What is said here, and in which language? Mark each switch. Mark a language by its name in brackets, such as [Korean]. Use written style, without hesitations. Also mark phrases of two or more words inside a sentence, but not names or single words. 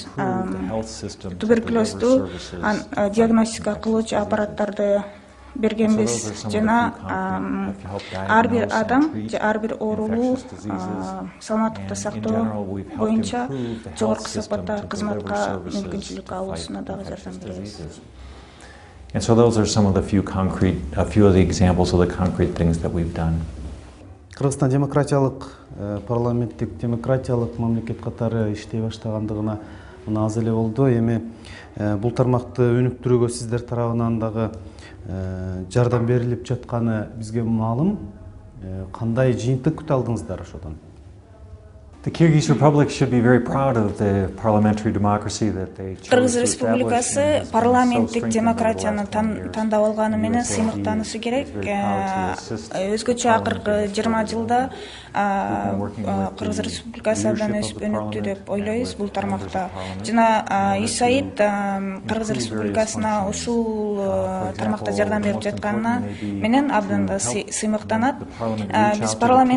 [Kyrgyz] Туберкулезду диагностика кылуучу аппараттарды бергенбиз жана ар бир адам, ар бир оорулуу саламаттыкты сактоо боюнча жогорку сапаттагы кызматка мүмкүнчүлүк алуусуна дагы жардам беребиз. [English] And so those are some of the few of the examples of the concrete things that we've done. [Kyrgyz] Кыргызстан парламенттик демократиялык мамлекет катары иштей баштагандыгына мына аз эле болду. Эми бул тармакты өнүктүрүүгө сиздер тарабынан дагы жардам берилип жатканы бизге маалым. Кандай жыйынтык күтө алдыңыздар ошодон? [English] The Kyrgyz Republic should be very proud of the parliamentary democracy that they chose to [Kyrgyz] Кыргыз Республикасы парламенттик демократияны тандап алганы менен сыймыктанышы керек. Өзгөчө акыркы 20 жылда Кыргыз Республикасы абдан өсүп өнүктү деп ойлойбуз бул тармакта. Жана USAID Кыргыз Республикасына ушул тармакта жардам берип жатканына менен абдан да сыймыктанат.